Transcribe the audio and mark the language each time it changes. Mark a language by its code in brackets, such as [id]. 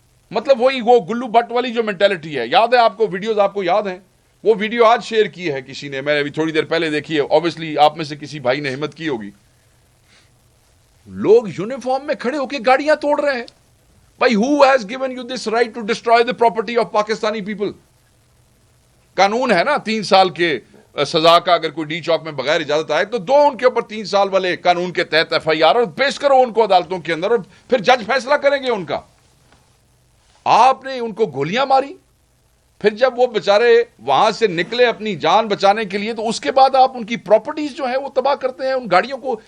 [ur] مطلب وہی وہ گلو بٹ والی جو مینٹلٹی ہے. یاد ہے آپ کو ویڈیوز, آپ کو یاد ہیں وہ ویڈیو آج شیئر کی ہے کسی نے, میں نے ابھی تھوڑی دیر پہلے دیکھی ہے, obviously آپ میں سے کسی بھائی نے ہمت کی ہوگی. لوگ یونیفارم میں کھڑے ہو کے گاڑیاں توڑ رہے ہیں. [en] بھائی who has given you this right to destroy the property of Pakistani people? [ur] قانون ہے نا 3 سال کے سزا کا. اگر کوئی ڈی چوک میں بغیر اجازت آئے تو دو ان کے اوپر 3 سال والے قانون کے تحت ایف آئی آر اور پیش کرو ان کو عدالتوں کے اندر, اور پھر جج فیصلہ کریں گے ان کا. آپ نے ان کو گولیاں ماری. پھر جب وہ بیچارے وہاں سے نکلے اپنی جان بچانے کے لیے تو اس کے بعد آپ ان کی پراپرٹیز جو ہے وہ تباہ کرتے ہیں, ان گاڑیوں کو.